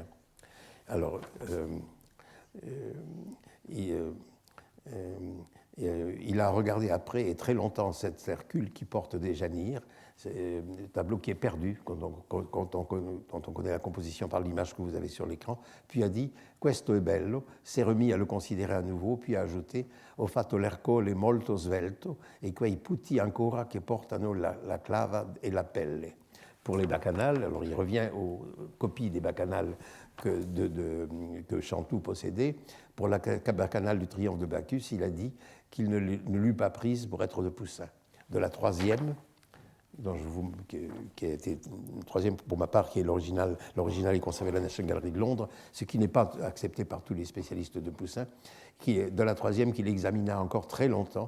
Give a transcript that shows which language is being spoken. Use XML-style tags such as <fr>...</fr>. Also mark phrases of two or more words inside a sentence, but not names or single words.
<fr>Alors. Il a regardé après et très longtemps cet Hercule qui porte des janires, c'est un tableau qui est perdu quand on connaît la composition par l'image que vous avez sur l'écran, puis a dit «</fr> <it>Questo è bello »,</it> <fr>s'est remis à le considérer à nouveau, puis a ajouté «</fr> <it>Ho fatto l'ercole molto svelto e quei putti ancora che portano la clava e la pelle ».</it> <fr>Pour les bacchanales, alors il revient aux copies des bacchanales que Chanteloup possédait. Pour la bacchanale du triomphe de Bacchus, il a dit qu'il ne l'eût pas prise pour être de Poussin. De la troisième, qui a été une troisième pour ma part, qui est l'original est conservé à la National Gallery de Londres, ce qui n'est pas accepté par tous les spécialistes de Poussin, qui est de la troisième qu'il examina encore très longtemps.</fr>